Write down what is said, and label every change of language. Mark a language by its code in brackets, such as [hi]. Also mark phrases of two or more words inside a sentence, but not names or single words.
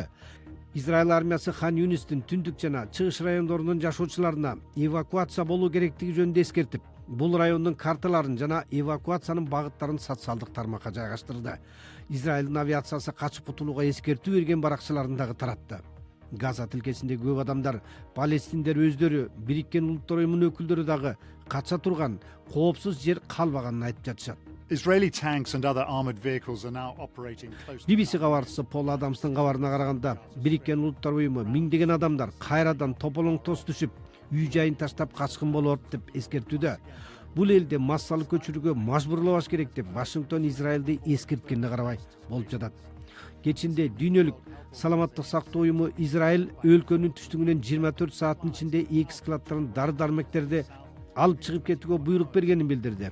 [ky] Израиль армиясы Хан Юнистин түндүк жана чыгыш райондорунун жашоочуларына эвакуация болуу керектиги жөнүндө эскертип, бул райондун карталарын жана эвакуациянын багыттарын социалдык тармакка жайгаштырды. Израилдин авиациясы качып кутулууга эскертүү берген баракчаларын дагы таратты. Газа тилкесинде көп адамдар, палестиндер өздөрү, Бириккен Улуттар Уюмунун өкүлдөрү дагы кача турган, коопсуз жер калбаганын айтып жатышат. [en] Israeli tanks and other armored vehicles are now operating close to [ky] BBC кабарчысы Пол Адамстын кабарына караганда, Бириккен Улуттар Уюму миңдеген адамдар кайрадан тополоңтос түшүп, үй жайын таштап качкын болот деп эскертүүдө. Бул элди массалык көчүрүүгө мажбурлабаш керек деп Вашингтон Израилди эскерткенине карабай болуп жатат. Кечинде Дүйнөлүк саламаттык сактоо уюму Израиль өлкөнүн түштүгүнөн 24 сааттын ичинде эки складтарын дары-дармектерди алып чыгып кетүүгө буйрук бергенин билдирди.